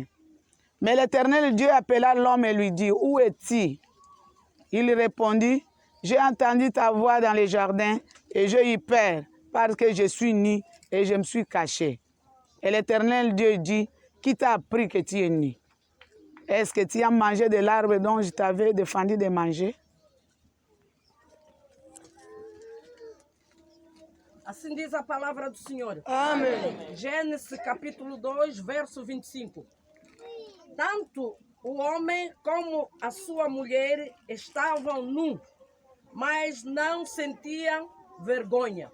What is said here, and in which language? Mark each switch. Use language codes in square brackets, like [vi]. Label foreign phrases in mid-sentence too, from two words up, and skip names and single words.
[fr] Mais l'Éternel Dieu appela l'homme et lui dit, « Où es-tu » Il répondit, « J'ai entendu ta voix dans le jardin et j'ai eu peur parce que je suis nu et je me suis caché. » Et l'Éternel Dieu dit, « Qui t'a appris que tu es nu » Est-ce que tu as mangé de l'arbre dont je t'avais défendu de manger? [pt] Assim diz a palavra do Senhor. Amém. Gênesis capítulo 2, verso 25. Tanto o homem como a sua mulher estavam nus, mas não sentiam vergonha.